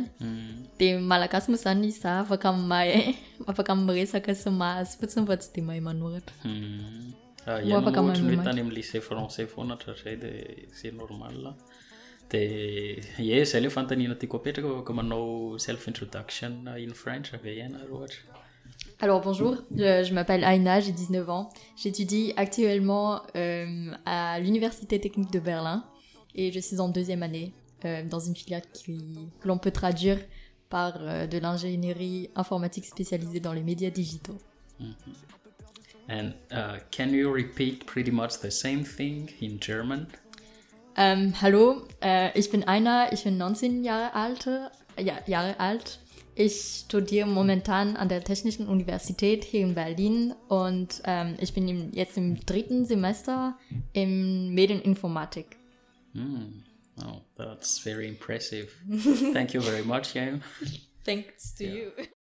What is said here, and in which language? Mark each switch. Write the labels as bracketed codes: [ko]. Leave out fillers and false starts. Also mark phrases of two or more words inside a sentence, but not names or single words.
[mg] Dia malagasy moa zany izy afaka miresaka sy mahazo fotsiny fa tsy dia mahay manoratra. Ianao ohatran'ny hoe tany amin'ny [fr] lycée français [mg] foana hatratray dia [fr] c'est normal. [mg] Dia zay ilay fanontaniana tiako apetraka ka manao [en] self introduction in French [mg] ve iana ohatra? [fr] Alors bonjour, je m'appelle Aina, j'ai 19 ans. J'étudie actuellement à l'Université technique de Berlin et je suis en 2e année dans une filière que l'on peut traduire par de l'ingénierie informatique spécialisée dans les médias digitaux. [en] And can you repeat pretty much the same thing in German? [de] Hallo, ich bin Aina, ich bin 19 Jahre alt. Ich studiere momentan an der Technischen Universität hier in Berlin und ich bin jetzt im 3. Semester in Medieninformatik. [en] Oh, that's very impressive. Thank you very much, Jan. Thanks to you.